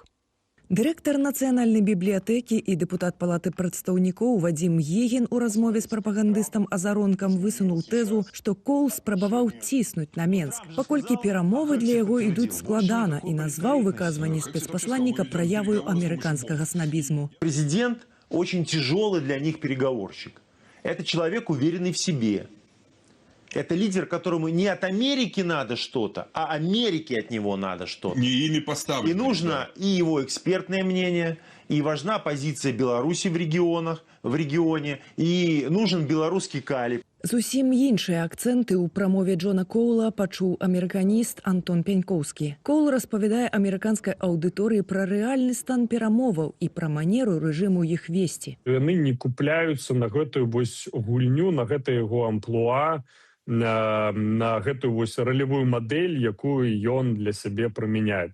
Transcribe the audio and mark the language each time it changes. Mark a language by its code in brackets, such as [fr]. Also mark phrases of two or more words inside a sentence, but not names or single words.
[be] Дырэктар нацыянальнай бібліятэкі і дэпутат палаты прадстаўнікоў Вадзім Егін у размове з прапагандыстам Азаронкам высунуў тэзу, што Коул спрабаваў ціснуць на Менск, паколькі перамовы для яго ідуць складана, і назваў выказванні спецпасланніка праяваю амерыканскага снабізму. [ru] Президент очень тяжелый для них переговорщик. Это человек, уверенный в себе. Это лидер, которому не от Америки надо что-то, а Америке от него надо что-то. Не ими поставлено. И нужно и его экспертное мнение, и важна позиция Беларуси в регионе, и нужен белорусский калий. [be] Зусім іншыя акцэнты ў прамове Джона Коула пачуў амерыканіст Антон Пянькоўскі. Коул распавядае амерыканскай аўдыторыі пра рэальны стан перамоваў і пра манеру рэжыму іх весці. Яны не купляюцца на гэтую вось гульню, на гэта яго амплуа, на гэтую вось ролевую мадэль, якую ён для сябе прымяняе.